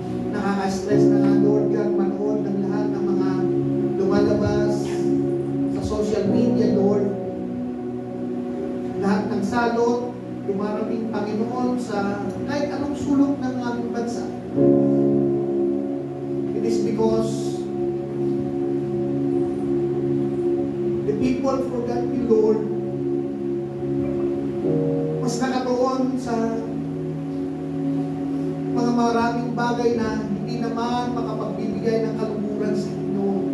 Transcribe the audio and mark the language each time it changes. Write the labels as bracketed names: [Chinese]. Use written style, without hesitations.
[Filipino] Nakaka-stress na nga, Lord God, manood ng lahat ng mga lumalabas sa social media, Lord. Lahat ng salot, dumarating Panginoon sa kahit anong sulok ng aming bansa. [English] It is because the people forgot you, Lord. [Filipino] Mas nakatuon sa mga maraming bagay na hindi naman makapagbibigay nagbibigay ng kaluguran sa inyo.